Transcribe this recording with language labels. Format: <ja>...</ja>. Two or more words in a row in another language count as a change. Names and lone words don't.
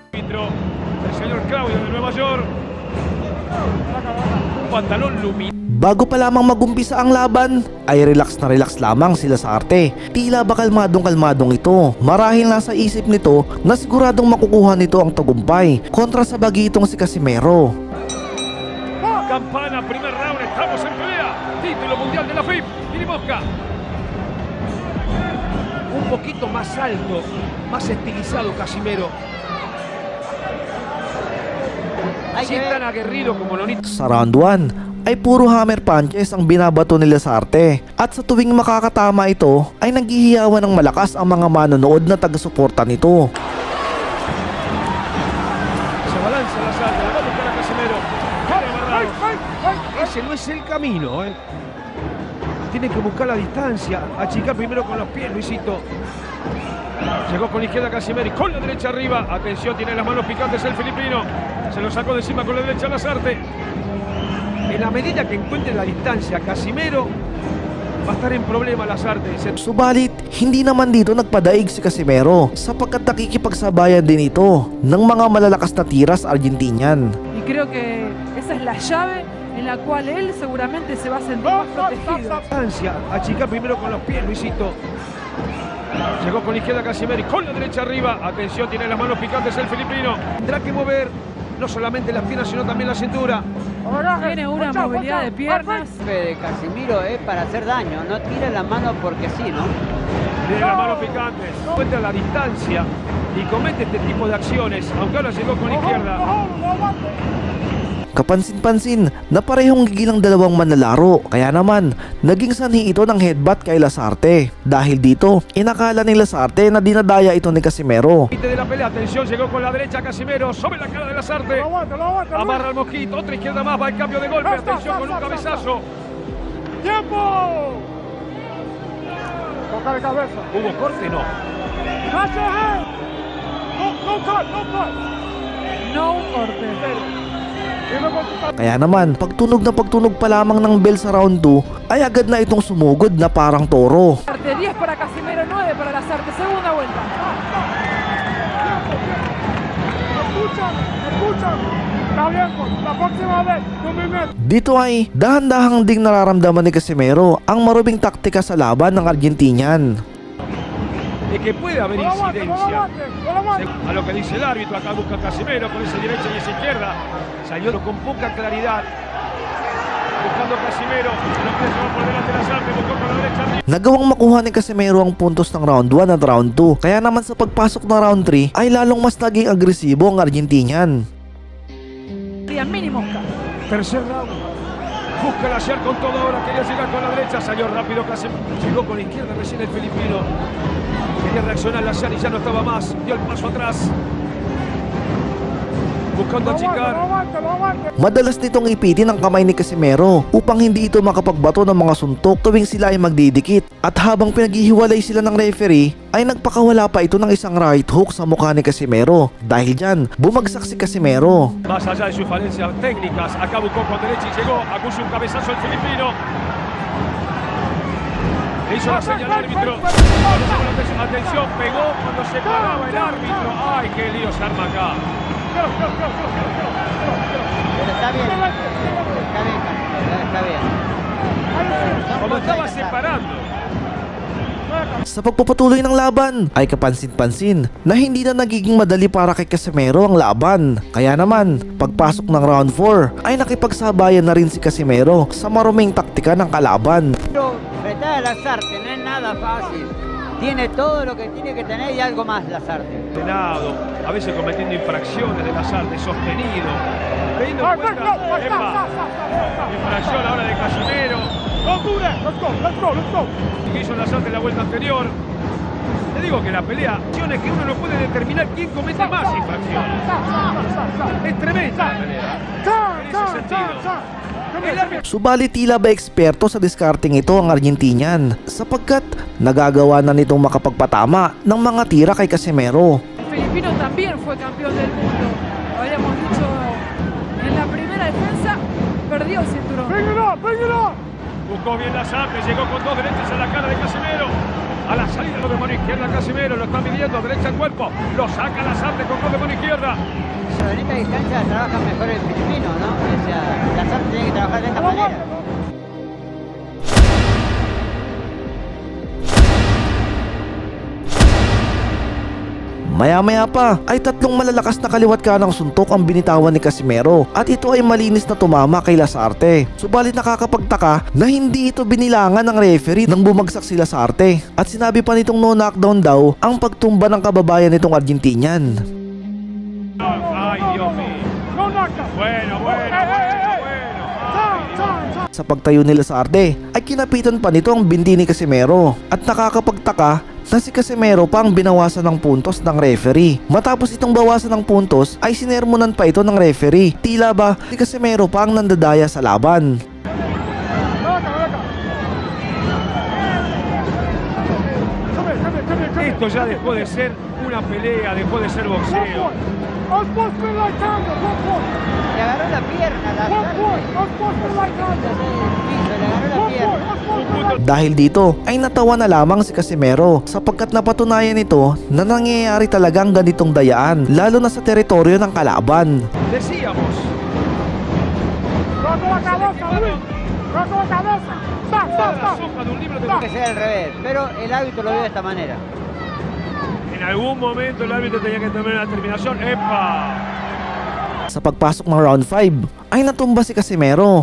<tl>Bago pa lamang magumpisa ang laban ay relax na relax lamang sila sa arte. Tila ba kalmadong-kalmadong ito. Marahil nasa isip nito na siguradong makukuha nito ang tagumpay kontra sa bagitong si Casimero.</tl> <es>Campana, primer round, estamos en pelea. Título mundial de la FIP. Billy Mosca. Un poquito más alto, más estilizado Casimero. Si tan aguerrido como Nonito.</es> <tl>Sa round 1 ay puro</tl> <en>hammer punches</en> <tl>ang binabato nila sa arte, at sa tuwing makakatama ito ay naghihiyawan ng malakas ang mga manonood na taga-suporta nito.</tl> <es>Se balanza la salta, la va a buscar a Casimero. Ese no es el camino, Tiene que buscar la distancia, achicar primero con los pies, Luisito. Llegó con la izquierda Casimero y con la derecha arriba. Atención, tiene las manos picantes el filipino. Se lo sacó de encima con la derecha Lazarte. En la medida que encuentre la distancia Casimero, va a estar en problema Lazarte.</es> <tl>Subalit, hindi naman dito nagpadaig si Casimero sapagkat nakikipagsabayan din ito ng mga malalakas na tiras Argentinian.</tl> <es>Y creo que esa es la llave en la cual él seguramente se va a sentir más protegido. Distancia, achicar primero con los pies, Luisito. Llegó con la izquierda Casimero y con la derecha arriba. Atención, tiene las manos picantes el filipino. Tendrá que mover no solamente las piernas, sino también la cintura. Tiene una movilidad de piernas. De Casimiro es para hacer daño, no tira la mano porque sí, ¿no? Tiene las manos picantes, encuentra la distancia y comete este tipo de acciones, aunque ahora llegó con la izquierda.</es> <tl>Kapansin-pansin na parehong gigil ang dalawang manlalaro, kaya naman naging sanhi ito ng headbutt kay Lazarte. Dahil dito, inakala ni Lazarte na dinadaya ito ni Casimero.</tl> <es>De la pelea, atención, llegó con la derecha Casimero sobre la cara de Lazarte. Amarra al mosquito, otra izquierda más, va el cambio de golpe, atención con un cabezazo. ¡Tiempo! Toca de cabeza. ¿Hubo corte? No. No corte.</es> <tl>Kaya naman, pagtunog pa lamang ng bell sa round 2 ay agad na itong sumugod na parang toro.</tl> <es>10 para Casimero, 9 para Lazarte, segunda vuelta.</es> <tl>Dito ay dahan-dahang ding nararamdaman ni Casimero ang marubing taktika sa laban ng Argentinian.</tl> <es>De que puede haber incidencia. A lo que dice el árbitro, acá busca Casimero con esa derecha y esa izquierda. Salió con poca claridad. Buscando Casimero, no puede llevar por delante Lazarte, buscó con la derecha.</es> <tl>Nagawang makuha ni Casimero ang puntos ng round 1 at round 2. Kaya naman sa pagpasok ng round 3 ay lalong mas naging agresibo ang Argentinian.</tl> <es>Mini Mosca. Tercer round. Busca la ayer con todo ahora, quería llegar con la derecha, salió rápido Casimero. Llegó con la izquierda recién el filipino. Quería reaccionar la ayer y ya no estaba más. Dio el paso atrás. buscando achicar.</es> <tl>Madalas nitong ipitin ang kamay ni Casimero upang hindi ito makapagbato ng mga suntok tuwing sila ay magdidikit. At habang pinaghihiwalay sila ng referee, ay nagpakawala pa ito ng isang</tl> <en>right hook</en> <tl>sa mukha ni Casimero. Dahil dyan, bumagsak si Casimero.</tl> <es>Más allá de sus falencias técnicas, acá buscó con derecha y llegó, acusa un cabezazo el filipino. Le hizo la señal al árbitro. Atención, pegó cuando se paraba el árbitro. Ay, qué lío se arma acá. Pero está bien. Está bien. Como estaba separando.</es> <tl>Sa pagpapatuloy ng laban ay kapansin-pansin na hindi na nagiging madali para kay Casimero ang laban. Kaya naman, pagpasok ng round 4 ay nakipagsabayan na rin si Casimero sa maruming taktika ng kalaban.</tl> <es>Pero retar a Lasarte no es nada fácil. Tiene todo lo que tiene que tener y algo más Lasarte. Ordenado, a veces cometiendo infracciones de Lasarte, sostenido. Teniendo en cuenta, infracción ahora de Casimero. Que hizo Lasarte en la vuelta anterior. Le digo que la pelea, es que uno no puede determinar quién comete más infracciones. Es tremenda la pelea. En ese sentido.</es> <tl>Subalit tila ba eksperto sa discarding ito ang Argentinian sapagkat nagagawa na nitong makapagpatama ng mga tira kay Casimero.</tl> <es>Filipino también fue campeón del mundo. Lo habíamos dicho en la primera defensa, perdió el cinturón. Buscó bien Lasarte, llegó con dos derechas a la cara de Casimero. A la salida de mano izquierda Casimero, lo está midiendo, derecha al cuerpo. Lo saca Lasarte con dos de mano izquierda. Pero en esta distancia trabaja mejor el filipino, ¿no? O sea, Lasarte tiene que trabajar de esta manera.</es> <tl>Maya-maya pa ay tatlong malalakas na kaliwat kanang suntok ang binitawan ni Casimero at ito ay malinis na tumama kay Lasarte. Subalit nakakapagtaka na hindi ito binilangan ng referee nang bumagsak si Lasarte at sinabi pa nitong</tl> <en>no knockdown</en> <tl>daw ang pagtumba ng kababayan nitong Argentinian.</tl> <es>Ay, Dios mío. Bueno.</es> <tl>Sa pagtayo ni Lasarte ay kinapitan pa nito ang binti ni Casimero at nakakapagtaka na si Casimero pa ang binawasan ng puntos ng referee. Matapos itong bawasan ng puntos ay sinermonan pa ito ng referee. Tila ba si Casimero pa ang nandadaya sa laban.</tl> <es>Esto ya dejó de ser una pelea, dejó de ser boxeo. Le agarró la pierna, Lasarte. Le agarró la pierna.</es> <tl>Dahil dito ay natawa na lamang si Casimero sapagkat napatunayan nito na nangyayari talagang ganitong dayaan lalo na sa teritoryo ng kalaban.</tl> <es>Decíamos. Tiene que ser al revés, pero el árbitro lo vio de esta manera. En algún momento el árbitro tenía que tomar una terminación. ¡Epa!</es> <tl>Sa pagpasok ng round 5 ay natumba si Casimero.</tl>